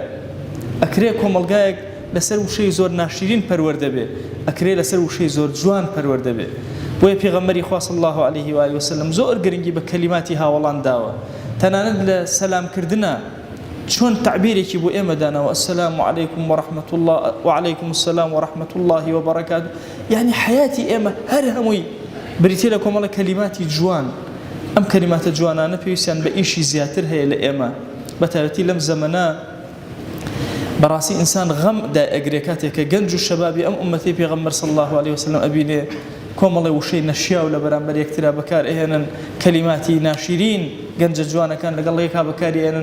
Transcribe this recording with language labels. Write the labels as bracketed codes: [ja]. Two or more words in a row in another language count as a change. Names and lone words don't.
[ckb] ئەکرێ کۆمەڵگایەک لەسەر وشەی زۆر ناشرین پەروەردە بێ، ئەکرێ لەسەر وشەی زۆر جوان پەروەردە بێ. بۆیە پێغەمبەری خوا [ar] صلی الله علیه و آله وسلم [ckb] زۆر گرنگی بە کەلیماتی هاوڵان داوە. تەنانەت لە سەلامکردنە چۆن تعبیرێکی بۆ ئێمە داناوە، [ar] السلام علیکم ورحمة الله وعليكم السلام ورحمة الله وبركاته. يعني حياتي [ckb] ئێمە هەر هەمووی بریتێ لە کۆمەڵە کەلیماتی جوان. ئەم کەلیماتە جوانانە پێویستیان بە ئیشی زیاتر هەیە لە ئێمە، بەتایبەتی لەم زەمەنە. بەڕاستی ئینسان غەم دائەگرێ کاتێک کە گەنج و شەبابی ئەم ئومەتی پێغەمبەر [ar] صلی الله علیه وسلم [ckb] ئەبینێ کۆمەڵی وشەی نەشیا و لە بەرامبەر یەکترا بەکار ئێنن، کەلیماتی ناشرین گەنجە جوانەکان لەگەڵ یەکا بەکاری ئێنن.